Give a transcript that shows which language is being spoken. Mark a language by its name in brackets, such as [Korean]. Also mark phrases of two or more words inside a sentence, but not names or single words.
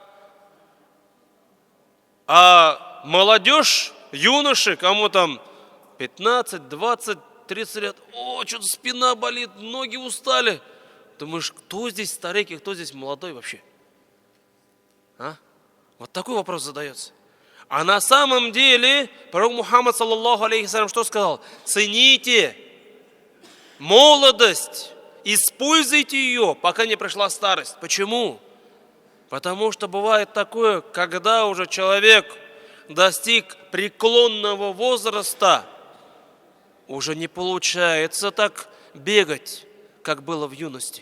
[Russian] А молодежь, юноши, кому там 15, 20, 30 лет, что-то спина болит, ноги устали. Думаешь, кто здесь старик и кто здесь молодой вообще? Вот такой вопрос задается. А на самом деле, пророк Мухаммад, [Arabic] صلى الله عليه وسلم, [Russian] что сказал? Цените молодость, используйте ее, пока не пришла старость. Почему? Потому что бывает такое, когда уже человек достиг преклонного возраста, уже не получается так бегать, как было в юности.